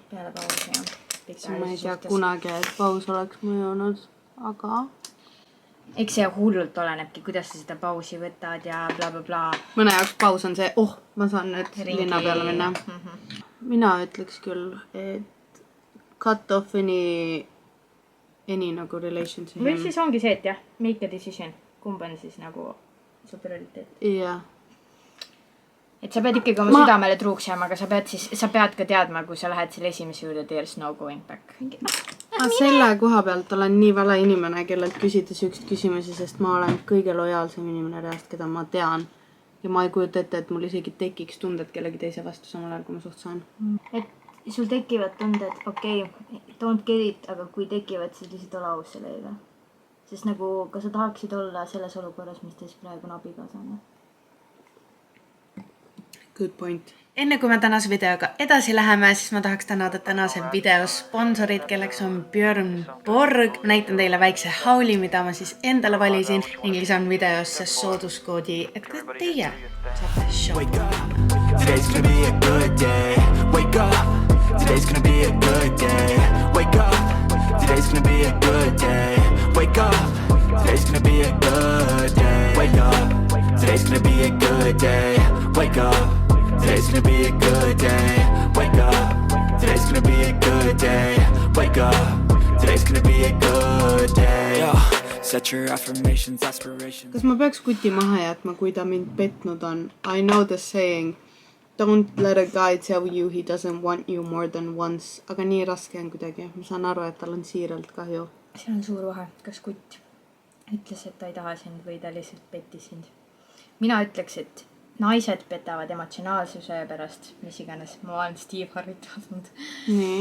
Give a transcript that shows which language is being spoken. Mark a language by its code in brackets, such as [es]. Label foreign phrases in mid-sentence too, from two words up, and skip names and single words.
[et] Peale pausi, jah. Ma ei tea kunagi, et paus oleks mõjunud, aga... Eks see hullult olenebki, kuidas sa seda pausi võtad ja bla bla bla. Mõne jaoks paus on see, ma saan nüüd linna peale minna. Mina ütleks küll, et [en] cut off any [et] nagu relationship. Või siis ongi see, et jah, [en] make a decision. [et] Kumb on siis nagu su prioriteet? Jah. Et sa pead ikkagi oma südamele truuks jääma, aga sa pead ka teadma, kui sa lähed selle esimese juurde, [en] there's no going back. [et] Selle koha pealt olen nii vale inimene, kellelt küsida süükst küsimusi, sest ma olen kõige lojaalsem inimene reast, keda ma tean. Ja ma ei kujuta ette, et mul isegi tekiks tunded kellegi teise vastu samal ajal, kui ma suht saan. Et sul tekivad tunded, okei, [en] don't get it, [et] aga kui tekivad, siis lihtsalt ole aus sellega. Sest nagu, kas sa tahaksid olla selles olukorras, mis teis praegu on abikaasana? [en] Good point. [et] Enne kui me tänase videoga edasi läheme, siis ma tahaks tänada tänase video sponsorid, kelleks on Björn Borg. Näitan teile väikse hauli, mida ma siis endale valisin ning lisan videosse sooduskoodi, et ka teie saate shoppida. [en] Today's gonna be a good day. Wake up. Today's gonna be a good day. Wake up. Today's gonna be a good day. Wake up. Today's gonna be a good day. Wake up. Today's gonna be a good day. Wake up. Today's gonna be a good day. Wake up. Today's gonna be a good day. Wake up. Today's gonna be a good day. Yo, set your affirmations, aspirations. [et] Kas ma peaks kuti maha jätma, kui ta mind petnud on? [en] I know the saying. Don't let a guy tell you he doesn't want you more than once. [et] Aga nii raske on kuidagi. Ma saan aru, et tal on siiralt kahju. Seal on suur vahe. Kas kutt ütles, et ta ei taha sind või ta lihtsalt pettis sind? Mina ütleks, et naised petavad emotsionaalsuse pärast, mis iganes. Ma olen Steve Harrit vaadanud. Nii.